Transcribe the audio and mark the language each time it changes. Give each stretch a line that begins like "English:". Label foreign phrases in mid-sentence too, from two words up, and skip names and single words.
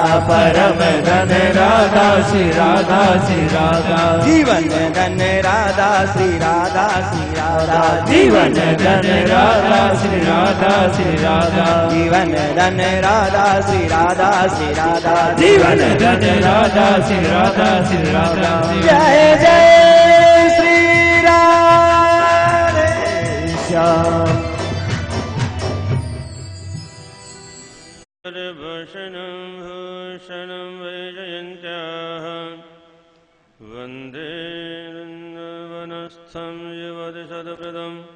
Hindi: परम धन राधा श्री राधा श्री राधा। जीवन धन राधा श्री राधा श्री राधा। जीवन धन राधा श्री राधा श्री राधा। जीवन धन राधा श्री राधा श्री राधा। जीवन धन राधा श्री राधा श्री राधा। जय जय श्री राधे श्याम।
Sanskrit: भूषणं भूषणं वैजयन्त्याः वन्दे वनस्थं युवतिशतप्रदं